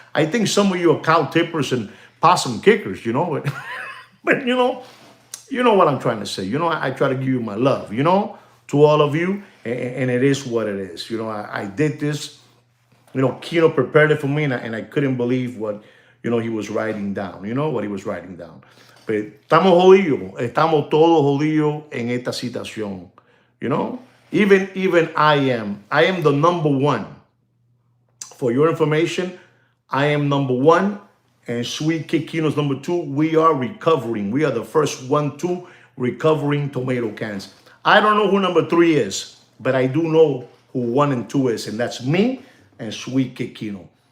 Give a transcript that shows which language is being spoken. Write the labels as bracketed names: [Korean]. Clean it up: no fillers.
[English] I think some of you are cow tippers and possum kickers. But you know what I'm trying to say. I try to give you my love. To all of you, and it is what it is. I did this. Kino prepared it for me, and I couldn't believe what, he was writing down. What he was writing down. [Spanish] Pero estamos jodidos. Estamos todos jodidos en esta situación. [English] Even I am the number one. For your information, I am number one, and Sweet Kid Kino's number two. We are recovering. We are the first 1-2 recovering tomato cans. I don't know who number 3 is, but I do know who 1 and 2 is, and that's me and Sweet Kid Kino.